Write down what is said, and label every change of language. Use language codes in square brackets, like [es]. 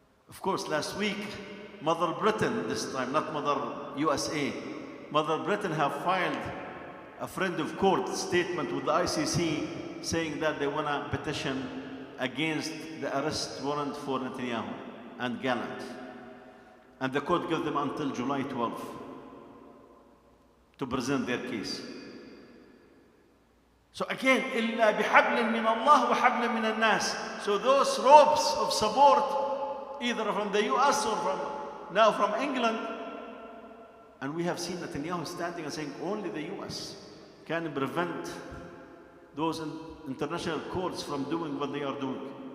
[en] Of course, last week, Mother Britain, this time, not Mother USA, Mother Britain have filed a friend of court statement with the ICC saying that they want to petition against the arrest warrant for Netanyahu and Gallant. And the court gave them until July 12th to present their case. So again, [ar] إِلَّا بِحَبْلٍ مِّنَ اللَّهِ وَحَبْلٍ مِّنَ النَّاسِ. [en] So those ropes of support, either from the US or now from England, and we have seen Netanyahu standing and saying only the US can prevent those international courts from doing what they are doing.